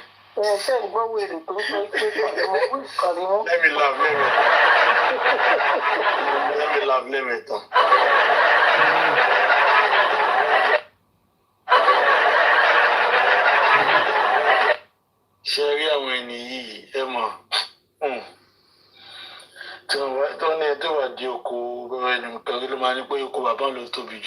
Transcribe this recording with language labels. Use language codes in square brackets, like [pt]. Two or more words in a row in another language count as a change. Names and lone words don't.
[yo] Ṣé ìgbọ́ wèrè tó ń sọ pé kàrímọ́? [en] Let me laugh, let me talk. [yo] Ṣé rí àwọn ènìyàn yìí ẹ mọ̀ tó ní ẹjọ́ wà di oko bẹ́ẹ̀ ni nǹkan rí ló máa ní pé oko bàbá ló tóbi jù.